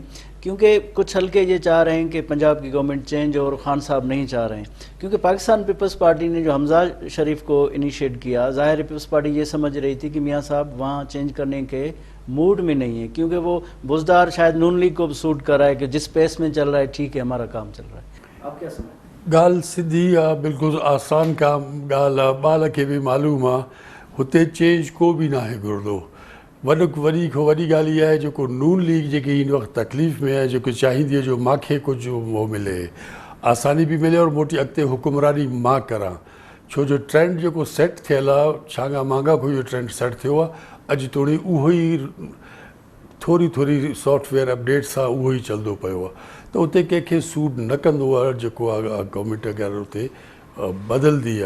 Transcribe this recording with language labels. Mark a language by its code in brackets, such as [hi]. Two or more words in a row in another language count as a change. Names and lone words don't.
[ur] کیونکہ کچھ حلقے یہ چاہ رہے ہیں کہ پنجاب کی گورنمنٹ چینج اور خان صاحب نہیں چاہ رہے ہیں، کیونکہ پاکستان پیپلز پارٹی نے جو حمزہ شریف کو انیشیٹ کیا، ظاہر ہے پیپلز پارٹی یہ سمجھ رہی تھی کہ میاں صاحب وہاں چینج کرنے کے موڈ میں نہیں ہے، کیونکہ وہ بزدار شاید نون لیگ کو سوٹ کر رہا ہے کہ جس پیس میں چل رہا ہے ٹھیک ہے، ہمارا کام چل رہا ہے۔ آپ کیا سمجھتے ہیں؟ [sd] ॻाल्हि सिधी आहे, बिल्कुलु आसान का ॻाल्हि आहे, ॿार खे बि मालूम आहे हुते चेंज को बि नाहे घुरंदो। वॾी खां वॾी ॻाल्हि इहा आहे जेको नून लीग जेकी हिन वक़्तु तकलीफ़ में आहे, जेको चाहींदी आहे जो मूंखे कुझु उहो मिले, आसानी बि मिले और मोटी अॻिते हुकुमरानी मां करां, छो जो ट्रेंड जेको सेट थियल आहे छांगा मांगा खां इहो ट्रेंड सेट थियो आहे, अॼु तोणी उहो ई थोरी सॉफ्टवेयर अपडेट सां उहो ई चलंदो पियो आहे, त उते कंहिंखे सूट न कंदो आहे जेको आहे गवर्नमेंट अगरि उते बदिलंदी आहे।